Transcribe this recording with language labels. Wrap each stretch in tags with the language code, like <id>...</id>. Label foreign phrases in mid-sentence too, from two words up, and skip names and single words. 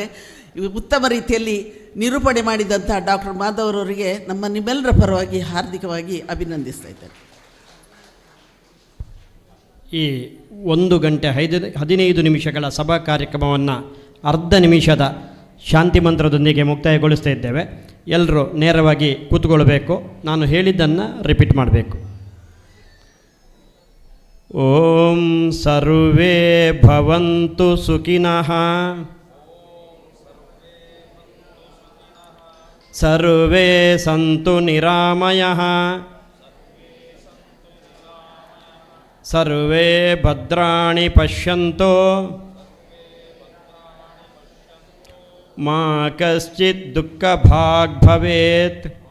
<kn>ಉತ್ತಮ ರೀತಿಯಲ್ಲಿ ನಿರೂಪಣೆ ಮಾಡಿದಂಥ ಡಾಕ್ಟರ್ ಮಾಧವ್ ಅವರಿಗೆ ನಿಮ್ಮೆಲ್ಲರ ಪರವಾಗಿ ಹಾರ್ದಿಕವಾಗಿ ಅಭಿನಂದಿಸ್ತಾ ಇದ್ದೇನೆ. ಈ 1 ಗಂಟೆ 15 ನಿಮಿಷಗಳ ಸಭಾ ಕಾರ್ಯಕ್ರಮವನ್ನು ಅರ್ಧ ನಿಮಿಷದ ಶಾಂತಿ ಮಂತ್ರದೊಂದಿಗೆ ಮುಕ್ತಾಯಗೊಳಿಸ್ತಾ ಇದ್ದೇವೆ. ಎಲ್ಲರೂ ನೇರವಾಗಿ ಕೂತ್ಕೊಳ್ಬೇಕು. ನಾನು ಹೇಳಿದ್ದನ್ನು ರಿಪೀಟ್ ಮಾಡಬೇಕು.</kn> <sa>ಓಂ ಸರ್ವೇ ಭವಂತು ಸುಖಿನಃ ಸರ್ವೇ ಸಂತು ನಿರಾಮಯಃ ಸರ್ವೇ ಭದ್ರಾಣಿ ಪಶ್ಯಂತು ಮಾ ಕಶ್ಚಿತ್ ದುಃಖಭಾಗ್ ಭವೇತ್.</sa>